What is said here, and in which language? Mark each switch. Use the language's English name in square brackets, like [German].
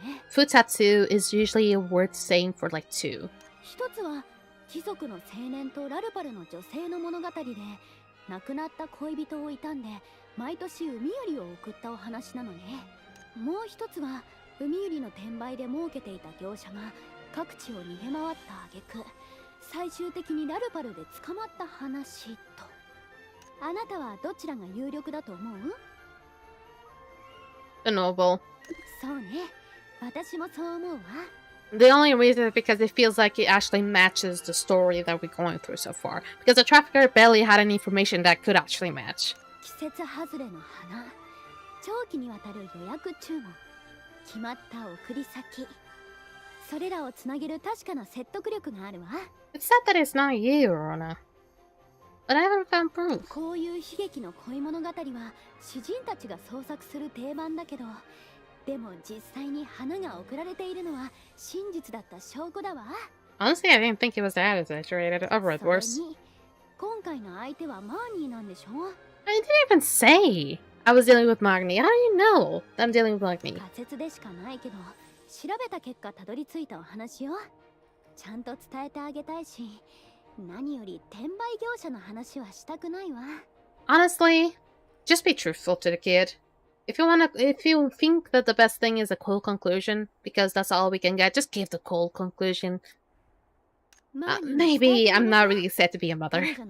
[English] Futatsu is usually a word saying for like two. [Japanese] 一つは貴族の青年とラルパルの女性の物語で、亡くなった恋人を悼んで毎年海百合を送ったお話なのね。もう一つは海百合の転売で儲けていた業者が各地を逃げ回った挙句、最終的にラルパルで捕まった話と。あなたはどちらが有力だと思う？ [English] The noble. [Japanese] そうね。私もそう思うわ。 [English] The only reason is because it feels like it actually matches the story that we're going through so far. Because the trafficker barely had any information that could actually match. [Japanese] 季節外れの花、長期にわたる予約注文、決まった送り先、それらをつなげる確かな説得力があるわ。 [English] It's sad that it's not you, Rona. But I haven't found proof. [Japanese] こういう悲劇の恋物語は詩人たちが創作する定番だけど、でも実際に花が送られているのは真実だった証拠だわ。 [English] Honestly, I didn't think it was that exaggerated. I've read worse. [Japanese] 今回の相手はマーニーなんでしょ？ [English] I didn't even say I was dealing with Magni. How do you know that I'm dealing with Magni? [Japanese] 仮説でしかないけど、調べた結果たどり着いたお話よ。ちゃんと伝えてあげたいし、何より転売業者の話はしたくないわ。 [English] Honestly, just be truthful to the kid. If you think that the best thing is a cold conclusion, because that's all we can get, just give the cold conclusion. Maybe I'm not really set to be a mother.